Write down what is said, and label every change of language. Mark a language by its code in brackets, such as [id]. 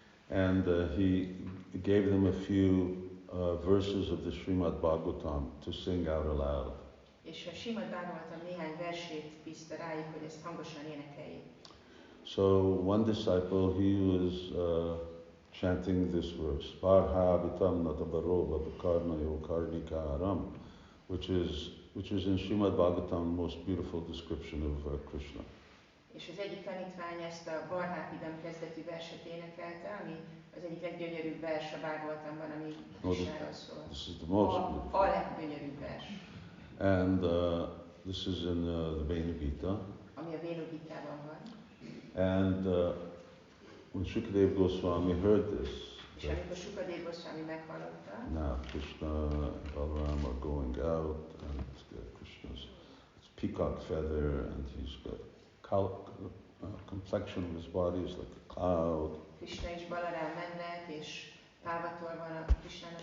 [en] And he gave them a few verses of the Srimad Bhagavatam to sing out aloud. [hu] És a Srimad Bhagavatam néhány versét bízta rájuk, hogy ezt hangosan énekeljék. [en] So one disciple, he was chanting this verse, Vārānasī natabaroba bhakarnayo karnikaram, which is in Srimad Bhagavatam the most beautiful description of Krishna. [hu] És az egyik tanítvány ezt a Vārānasī kezdetű verset énekelte, ami az egyik leggyönyörűbb vers a Bhagavatamban, ami Krishnáról szól. [en] This is the most beautiful. [hu] A leggyönyörűbb vers. [en] And this is in the Venu Gita. [hu] Ami a Venu Gitában van. [en] And when Shukadeva Goswami heard this, [hu] és amikor Shukadeva Goswami meghallotta, [en] now Krishna and Balaram are going out, and Krishna's peacock feather, and he's got complexion of his body is like a cloud. [hu] Krishna és Balaram mennek, és pávatól van a Krishnának